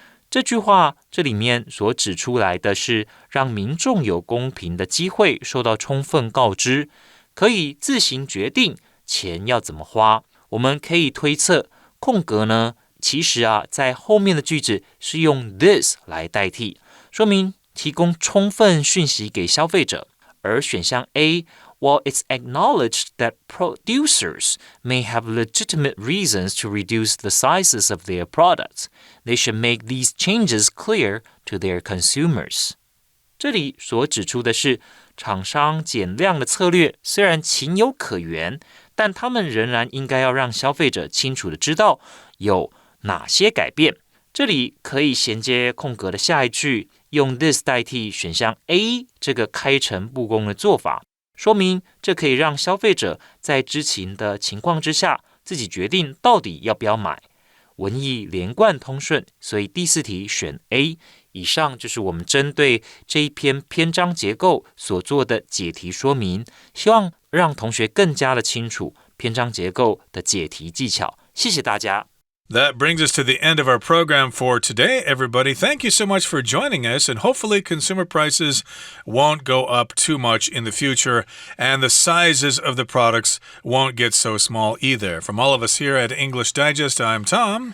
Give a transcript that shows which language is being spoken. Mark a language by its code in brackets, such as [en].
[zh] 这句话这里面所指出来的是，让民众有公平的机会受到充分告知，可以自行决定钱要怎么花。我们可以推测，空格呢，其实在后面的句子是用 this 来代替，说明提供充分讯息给消费者。 [en] 而选项 A，While it's acknowledged that producers may have legitimate reasons to reduce the sizes of their products, they should make these changes clear to their consumers. [zh] 这里所指出的是，厂商减量的策略虽然情有可原，但他们仍然应该要让消费者清楚的知道有哪些改变。这里可以衔接空格的下一句，用 this 代替选项 A 这个开诚布公的做法，说明这可以让消费者在知情的情况之下，自己决定到底要不要买。文意连贯通顺，所以第四题选 A。以上就是我们针对这一篇篇章结构所做的解题说明，希望让同学更加的清楚篇章结构的解题技巧。谢谢大家。 [en] That brings us to the end of our program for today, everybody. Thank you so much for joining us, and hopefully consumer prices won't go up too much in the future, and the sizes of the products won't get so small either. From all of us here at English Digest, I'm Tom.